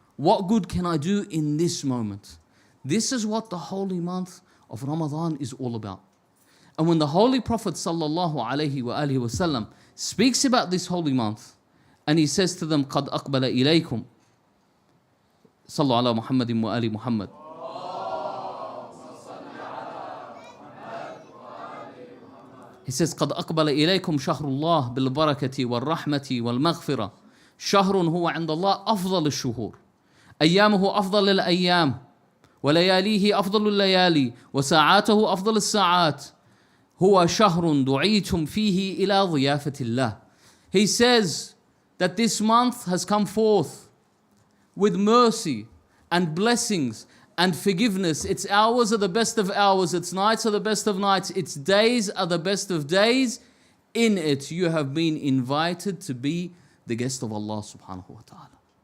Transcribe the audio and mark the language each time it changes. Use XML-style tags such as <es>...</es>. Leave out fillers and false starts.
<en>What good can I do in this moment? This is what the holy month of Ramadan is all about. And when the Holy Prophet ﷺ speaks about this holy month, and he says to them,</en> <ar>قَدْ أَقْبَلَ إِلَيْكُمْ صلوا على محمد وآل محمد.</ar> <en>He says,</en> <ar>قَدْ أَقْبَلَ إِلَيْكُمْ شهر الله بالبركة والرحمة والمغفرة شهر هو عند الله أفضل الشهور أيامه أفضل الأيام ولياليه أفضل الليالي وساعاته أفضل الساعات هو شهر دعيتم فيه إلى ضيافة الله.</ar> <en>He says that this month has come forth with mercy and blessings and forgiveness. Its hours are the best of hours, its nights are the best of nights, its days are the best of days. In it you have been invited to be the guest of Allah subhanahu wa ta'ala.</en>